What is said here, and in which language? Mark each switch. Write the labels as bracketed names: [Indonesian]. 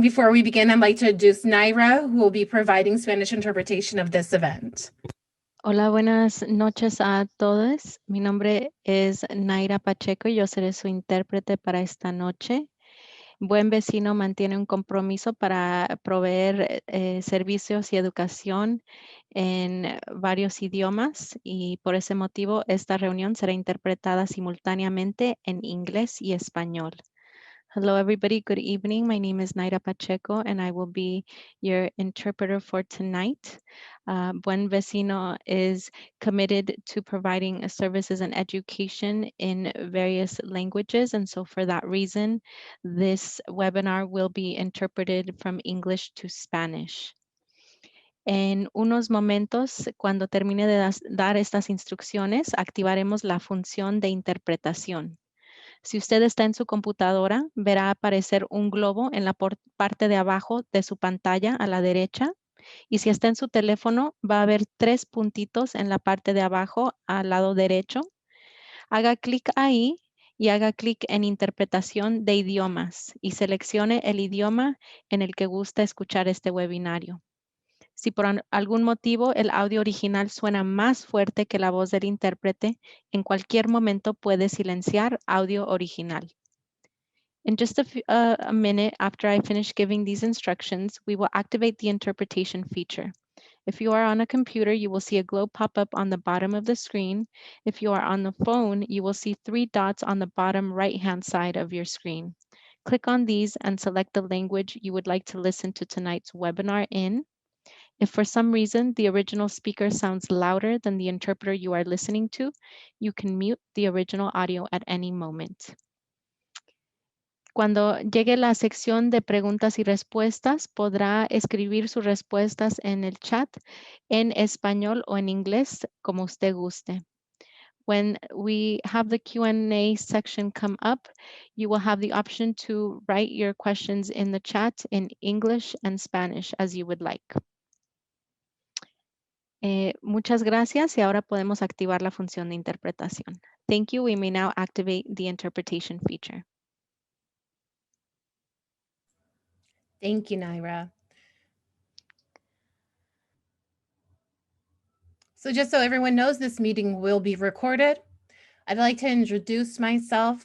[English] Before we begin, I'd like to introduce Naira, who will be providing Spanish interpretation of this event. [Spanish] Hola, buenas noches a todos. Mi nombre es Naira Pacheco y yo seré su intérprete para esta noche. Buen Vecino mantiene un compromiso para proveer servicios y educación en varios idiomas y por ese motivo esta reunión será interpretada simultáneamente en inglés y español. [English] Hello, everybody. Good evening. My name is Naira Pacheco, and I will be your interpreter for tonight. Buen Vecino is committed to providing services and education in various languages. And so for that reason, this webinar will be interpreted from English to Spanish. [Spanish] En unos momentos, cuando termine de dar estas instrucciones, activaremos la función de interpretación. Si usted está en su computadora, verá aparecer un globo en la parte de abajo de su pantalla a la derecha. Y si está en su teléfono, va a haber 3 puntitos en la parte de abajo al lado derecho. Haga clic ahí y haga clic en interpretación de idiomas y seleccione el idioma en el que gusta escuchar este webinario. Si por algún motivo el audio original suena más fuerte que la voz del intérprete, en cualquier momento puede silenciar audio original. [English] In just a minute after I finish giving these instructions, we will activate the interpretation feature. If you are on a computer, you will see a globe pop up on the bottom of the screen. If you are on the phone, you will see 3 dots on the bottom right-hand side of your screen. Click on these and select the language you would like to listen to tonight's webinar in. If for some reason the original speaker sounds louder than the interpreter you are listening to, you can mute the original audio at any moment. [Spanish] Cuando llegue la sección de preguntas y respuestas, podrá escribir sus respuestas en el chat en español o en inglés, como usted guste. [English] When we have the Q&A section come up, you will have the option to write your questions in the chat in English and Spanish as you would like. [Spanish] Muchas gracias y ahora podemos activar la función de interpretación. [English] Thank you. We may now activate the interpretation feature. Thank you, Naira. So just so everyone knows, this meeting will be recorded. I'd like to introduce myself.